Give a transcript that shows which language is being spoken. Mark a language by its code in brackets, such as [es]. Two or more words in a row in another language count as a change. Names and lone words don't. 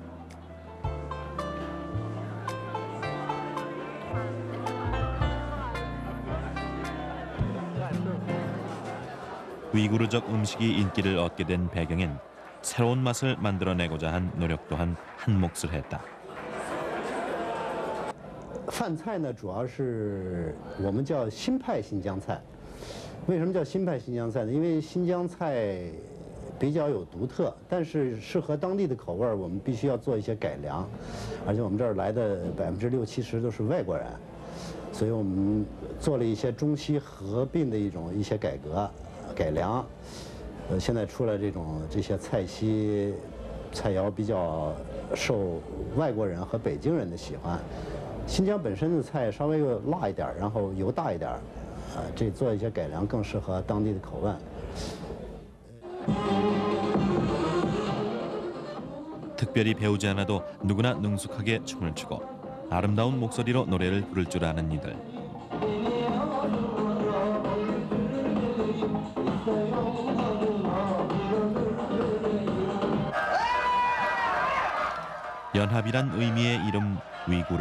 [ko] 위구르족 음식이 인기를 얻게 된 배경엔 새로운 맛을 만들어내고자 한 노력 또한 한 몫을 했다. [zh] 饭菜呢，主要是我们叫新派新疆菜。为什么叫新派新疆菜呢？因为新疆菜比较有独特，但是适合当地的口味，我们必须要做一些改良。而且我们这儿来的60%、70%都是外国人，所以我们做了一些中西合并的一些改良。现在出来这些菜系菜肴比较受外国人和北京人的喜欢。新疆本身的菜稍微辣一点，然后油大一点，这做一些改良更适合当地的口味。 [ko] 특별히 배우지 않아도 누구나 능숙하게 춤을 추고 아름다운 목소리로 노래를 부를 줄 아는 이들. 연합이란 의미의 이름 위구르.